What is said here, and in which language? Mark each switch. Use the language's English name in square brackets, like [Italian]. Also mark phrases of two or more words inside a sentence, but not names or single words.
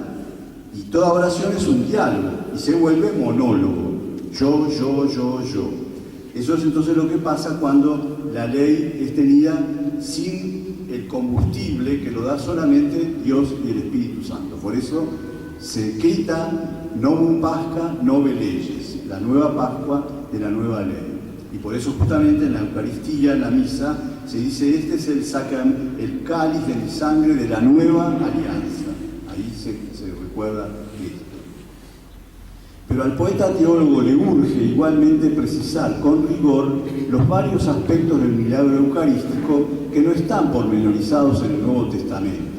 [Spanish] Y toda oración es un diálogo, y se vuelve monólogo. Yo. Eso es entonces lo que pasa cuando la ley es tenida sin el combustible que lo da solamente Dios y el Espíritu Santo. Por eso se quita [Latin] novum pasca nove leyes, [Spanish] la nueva Pascua de la nueva ley. Y por eso justamente en la Eucaristía, en la misa, se dice: este es el cáliz de mi sangre de la nueva alianza. Ahí se recuerda esto. Pero al poeta teólogo le urge igualmente precisar con rigor los varios aspectos del milagro eucarístico que no están pormenorizados en el Nuevo Testamento.